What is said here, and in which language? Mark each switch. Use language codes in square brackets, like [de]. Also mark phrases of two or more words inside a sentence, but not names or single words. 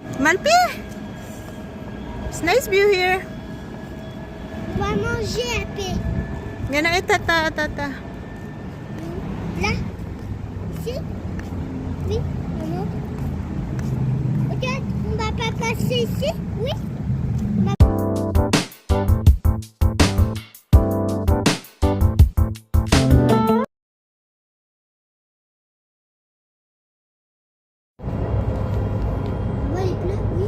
[en] Malpi! It's nice view here. [fr] On va manger un peu. [tl] Yan na, tata. [fr] Là? Ici? Oui? Non? Ok, on va pas passer ici? Oui? Ouais, il pleut, oui.